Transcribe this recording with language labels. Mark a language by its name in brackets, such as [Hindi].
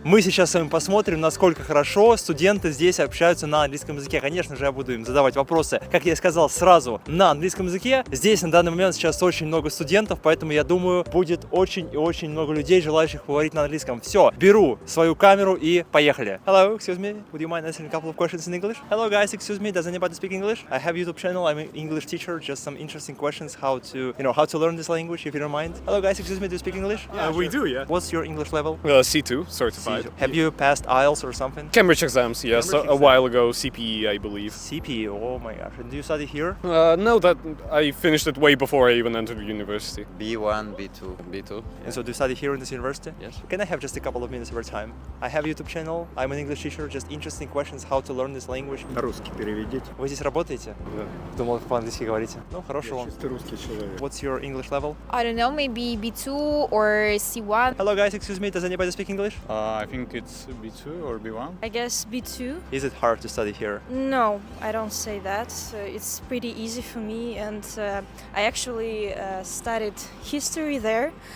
[Russian] Мы сейчас с вами посмотрим, насколько хорошо студенты здесь общаются на английском языке. Конечно же, я буду им задавать вопросы, как я и сказал, сразу на английском языке. Здесь на данный момент сейчас очень много студентов, поэтому я думаю, будет очень и очень много людей, желающих поговорить на английском. Все, беру свою камеру и поехали. [English] Hello, excuse me, would you mind answering a couple of questions in English? Hello guys, excuse me, does anybody speak English? I have a YouTube channel, I'm an English teacher, just some interesting questions how to learn this language, if you don't mind. Hello guys, excuse me, do you speak English? Yeah, we do, yeah. What's your English level? C2, certified. C2. Have you passed IELTS or something? Cambridge exams, yes, Cambridge a while ago, CPE, I believe. CPE, oh my gosh. And do you study here? No, that I finished it way before I even entered university. B1, B2. B2. And so do you study here in this university? Yes. Can I have just a couple of minutes of your time? I have a YouTube channel, I'm an English teacher, just interesting questions how to learn this language. [Russian] На русский переведите. Вы здесь работаете? Да. Думал, по-английски говорите. Ну, хорошо. Я чисто русский человек. [English] What's your English level? I don't know, maybe B2 or C1. Hello guys, excuse me, does anybody speak English? I think it's B2 or B1. I guess B2. Is it hard to study here? No, I don't say that. It's pretty easy for me, and I actually studied history there.